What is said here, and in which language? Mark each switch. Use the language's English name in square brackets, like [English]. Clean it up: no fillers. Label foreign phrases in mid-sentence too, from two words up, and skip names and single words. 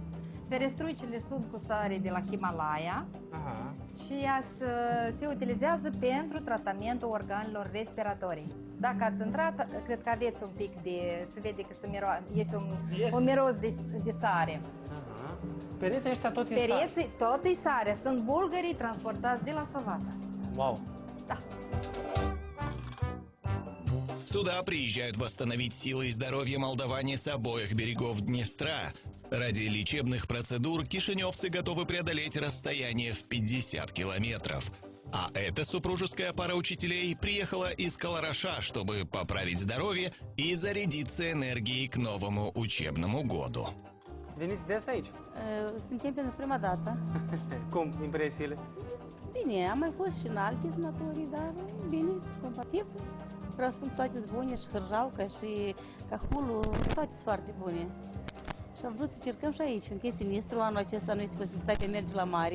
[Romanian] Ferestruicile sunt cu sare de la Himalaya și ea se utilizează pentru tratamentul organelor respiratorii. Dacă ați intrat, cred că aveți un pic de... se vede că este un miros de sare. Pereții ăștia tot e sare? Pereții tot e sare. Sunt bulgării transportați de la Sovata. Wow! Da. [Russian] Сюда приезжают восстановить силы и здоровье молдаване с обоих берегов Днестра. Ради лечебных процедур кишиневцы готовы преодолеть расстояние в 50 километров. А эта супружеская пара учителей приехала из Калараша, чтобы поправить здоровье и зарядиться энергией к новому учебному году. [Romanian] Veniți des aici? Suntem pentru prima dată. Cum impresiile? Bine, am mai fost și în alte sanatorii, dar bine, compatibil. Vreau să spun că toate sunt bune, și hârjauca, și cahulul, toate sunt foarte bune. Și am vrut să cercăm și aici, încă este Nistru, anul acesta nu este posibilitatea de merge la mare.